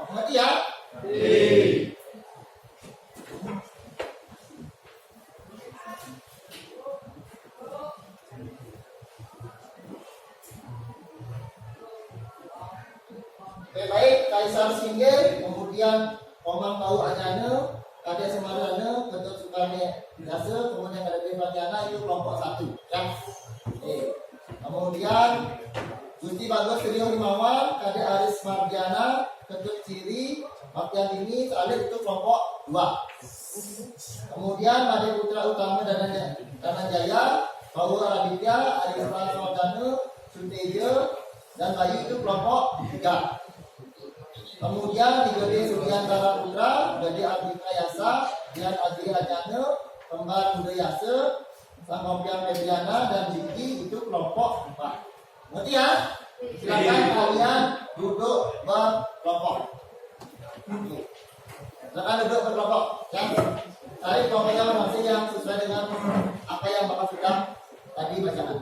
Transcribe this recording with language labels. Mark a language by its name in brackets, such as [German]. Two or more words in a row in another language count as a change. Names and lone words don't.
[Indonesian] Mengerti ya? Oke, baik, Kaisar Singgir, kemudian Omang Tahu Ajane, Kade Semarane, Ketut Sukane Biasa, kemudian Kade Fatiana itu kelompok 1, ya. Oke. Kemudian Gusti Bagus Trio Himawan, Kade Aris Mardiana, Ketut Ciri, Makian ini Salib itu kelompok 2. Kemudian Made Putra Utama Dananjaya, Paul Raditya, Adi Praswadana, Sunteja, dan Bayu itu kelompok 3. Kemudian di Gede Sudiantara Putra, Gede Ardika Yasa, Dian Adri Rajana, Kembar Budayasa, Sang Kompiang Febriana, dan Jiki itu kelompok 4. Ngerti ya? Silakan kalian duduk berkelompok. Silakan duduk berkelompok. Ya. Cari kelompoknya masing-masing yang sesuai dengan apa yang Bapak sudah tadi bacakan.